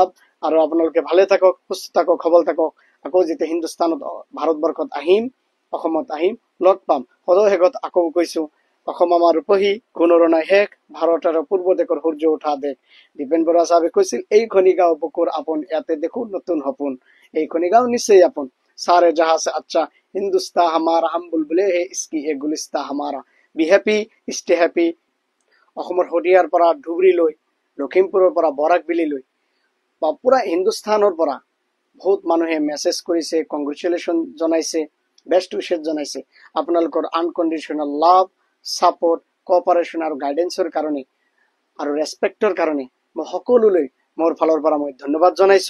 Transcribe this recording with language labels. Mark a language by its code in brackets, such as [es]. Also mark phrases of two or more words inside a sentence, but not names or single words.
[as] আৰু আপোনালোকে ভালে থাকক, সুস্থ থাকক, সবল থাকক। আকৌ যেতিয়া হিন্দুস্তানত, ভাৰতবৰ্ষত আহিম, অসমত আহিম, লগ পাম। সদৌ শেষত আকৌ কৈছো, অসম আমাৰ ৰূপহী, গুণৰ নাই শেষ, ভাৰত আৰু পূৰ্ব দেশৰ সূৰ্য উঠা দেশ। দীপেন বৰুৱা চাহাবে কৈছিল, এইখনি গাঁও বুকুৰ আপোন, ইয়াতে দেখো নতুন সপোন, এইখনি গাঁও নিশ্চয় আপোন। [hi] सारे जहां से अच्छा हिंदुस्तान हमारा, हम बुलबुले है इसकी एक गुलिस्ता हमारा। [en] be happy, stay happy. [as] অসমৰ শদিয়াৰ পৰা ধুবুৰীলৈ, লখিমপুৰৰ পৰা বৰাকবিলিলৈ বা পুৰা হিন্দুস্তানৰ পৰা বহুত মানুহে মেছেজ কৰিছে, কংগ্ৰেচুলেশ্যন জনাইছে, [en] best wishes [as] জনাইছে। আপোনালোকৰ [en] unconditional love, [as] ছাপোৰ্ট, কোঅপাৰেশ্যন আৰু গাইডেন্সৰ কাৰণে আৰু ৰেছপেক্টৰ কাৰণে মই সকলোলৈ মোৰ ফালৰ পৰা মই ধন্যবাদ জনাইছো।